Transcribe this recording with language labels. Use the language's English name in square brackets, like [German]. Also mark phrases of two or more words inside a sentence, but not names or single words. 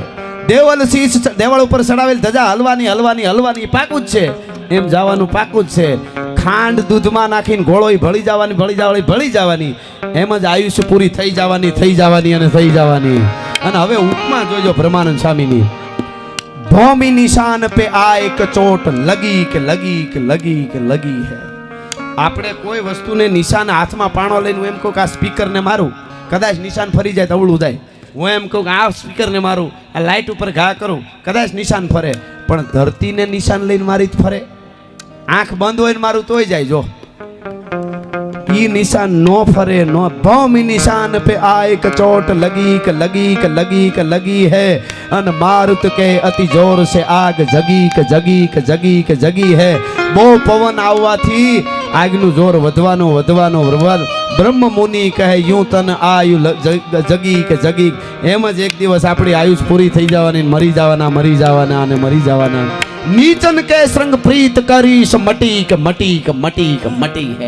[Gujarati] દેવલ શીશ દેવળ ઉપર ચડાવેલ ધજા હલવાની હલવાની હલવાની પાકું જ છે, એમ જવાનું પાકું જ છે. ખાંડ દૂધમાં નાખીને ઘોળોય ભળી જવાની ભળી જવાની ભળી જવાની, એમ જ આયુષ્ય પૂરી થઈ જવાની થઈ જવાની અને થઈ જવાની. અને હવે ઉપમા જોજો બ્રહ્માનંદ સ્વામીની. [Hindi] भौमी निशान पे आ एक चोट लगी के लगी के लगी के लगी है. [Gujarati] આપણે કોઈ વસ્તુને નિશાન હાથમાં પાણો લઈને હું એમ કહું કે આ સ્પીકરને મારું, કદાચ નિશાન ફરી જાય તો અવળું જાય. હું એમ કહું કે આ સ્પીકરને મારું, આ લાઇટ ઉપર ઘા કરું, કદાચ નિશાન ફરે. પણ ધરતીને નિશાન લઈને મારી જ ફરે. આંખ બંધ હોય ને મારું તોય જાય. જો ઈ નિશાન નો ફરે નો. [Hindi] भौमी निशान पे आ एक चोट लगी के लगी के लगी के लगी है, अन मारुत के अति जोर से आग जगी के जगी के जगी के जगी है. [Gujarati] બહુ પવન આવવાથી આગનું જોર વધવાનું વધવાનું વધવાનું. [Hindi] ब्रह्म मुनि कहे यूं तन आयु जगी के जगी. [Gujarati] એમ જ એક દિવસ આપણી આયુષ પૂરી થઈ જવાની, મરી જવાના મરી જવાના અને મરી જવાના. [Hindi] नीचन के संग प्रीत करीश मटी के मटी के मटी के मटी है.